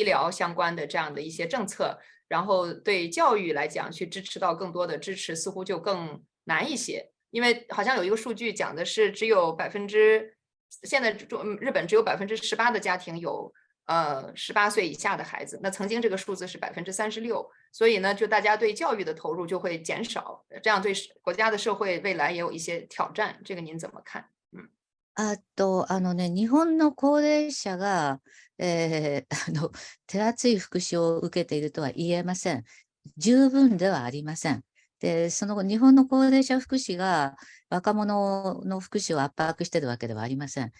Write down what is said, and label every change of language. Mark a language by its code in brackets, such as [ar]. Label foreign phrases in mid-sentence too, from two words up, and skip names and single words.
[zh] 疗相关的这样的一些政策，然后对教育来讲，去支持到更多的支持，似乎就更难一些，因为好像有一个数据讲的是只有现在日本只有18%的家庭有18岁以下的孩子，那曾经这个数字是36%，所以呢，就大家对教育的投入就会减少，这样对国家的社会未来也有一些挑战，这个您怎么看？嗯。 [ja] 日本の高齢者が、手厚い福祉を受けているとは言えません。十分ではありません。で、その後、日本の高齢者福祉が若者の福祉を圧迫しているわけではありません。